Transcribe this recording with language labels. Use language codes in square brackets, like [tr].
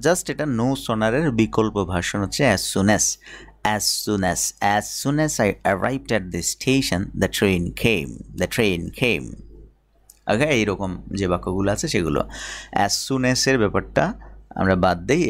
[bn] Just এটা no সোনারের বিকল্প version হচ্ছে as soon as. [en] As soon as I arrived at the station, the train came. [bn] ওকে, এইরকম যে বাক্যগুলো আছে সেগুলো অ্যাজ সুন এর ব্যাপারটা আমরা বাদ দিই।